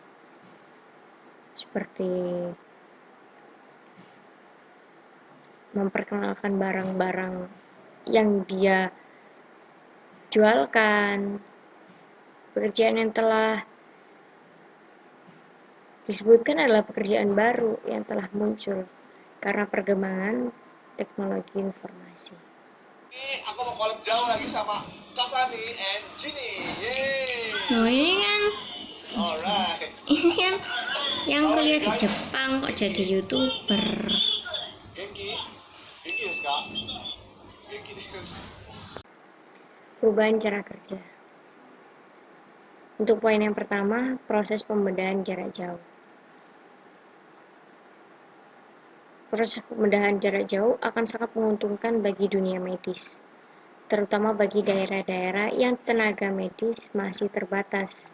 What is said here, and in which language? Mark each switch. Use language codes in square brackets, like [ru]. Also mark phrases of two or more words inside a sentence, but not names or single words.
[id] seperti memperkenalkan barang-barang yang dia jualkan, pekerjaan yang telah disebutkan adalah pekerjaan baru yang telah muncul karena perkembangan teknologi informasi. Ini aku mau collab jauh lagi sama Kasani and Gini. Yeay. Oh ini kan [en] Alright. [id] yang kuliah di Jepang kok jadi YouTuber. [ja] 元気ですか? 元気です. [id] Perubahan cara kerja. Untuk poin yang pertama, proses pembedahan jarak jauh. Proses pembedahan jarak jauh akan sangat menguntungkan bagi dunia medis, terutama bagi daerah-daerah yang tenaga medis masih terbatas.